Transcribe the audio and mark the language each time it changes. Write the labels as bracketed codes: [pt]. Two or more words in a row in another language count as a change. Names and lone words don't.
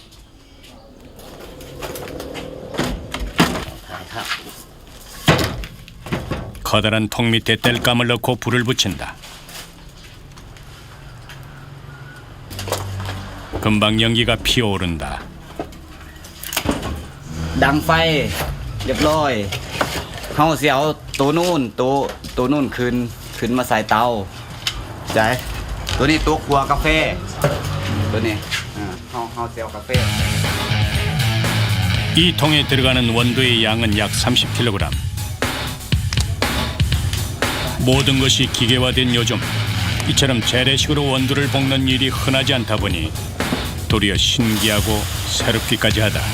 [ko] 커다란 통 밑에 땔감을 넣고 불을 붙인다. 금방 연기가 피어오른다. [tts] ดังไฟเรียบร้อยเฮาสิเอาตัวนู่นขึ้นมาใส่เตาใจตัวนี้ตัวคั่วกาแฟตัวนี้เฮาสิเอากาแฟ [ko] 이 통에 들어가는 원두의 양은 약 30kg. 모든 것이 기계화된 요즘 이처럼 재래식으로 원두를 볶는 일이 흔하지 않다 보니 도리어 신기하고 새롭기까지 하다.